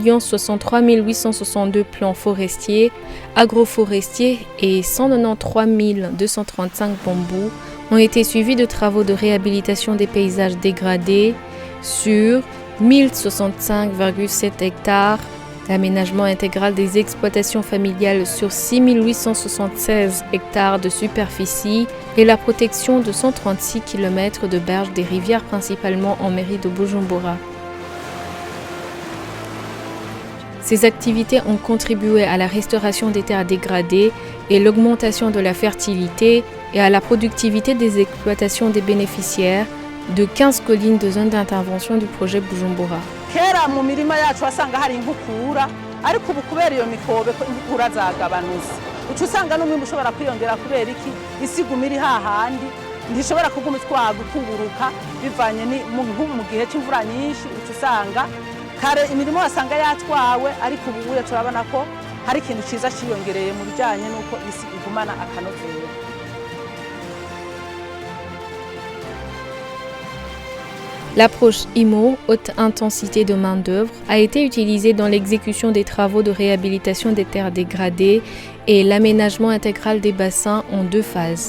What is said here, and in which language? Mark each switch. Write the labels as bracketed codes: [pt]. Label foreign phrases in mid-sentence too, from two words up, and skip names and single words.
[fr] 63 862 plants forestiers, agroforestiers et 193 235 bambous ont été suivis de travaux de réhabilitation des paysages dégradés sur 1065,7 hectares, l'aménagement intégral des exploitations familiales sur 6 876 hectares de superficie et la protection de 136 km de berges des rivières principalement en mairie de Bujumbura. Ces activités ont contribué à la restauration des terres dégradées et l'augmentation de la fertilité et à la productivité des exploitations des bénéficiaires de 15 collines de zone d'intervention du projet Bujumbura. [rn] Kera mu mirima yacu wasanga hari inkukura ariko ubu kubera iyo mikobe ko inkukura zagabanutse ucu usanga n'umwe ushobora kwiyongera kubera iki isiguma iri hahandi ntishobora kuguma itwaga kuburuka bivanye ni mu gihe cy'imvura nyinshi ucu usanga kare imirimo wasanga yatwawe ariko ubu turabona ko hari ikintu ciza ciyongereye mu bijanye nuko isi igumana akanovera. [fr] L'approche IMO, haute intensité de main-d'œuvre, a été utilisée dans l'exécution des travaux de réhabilitation des terres dégradées et l'aménagement intégral des bassins en 2 phases.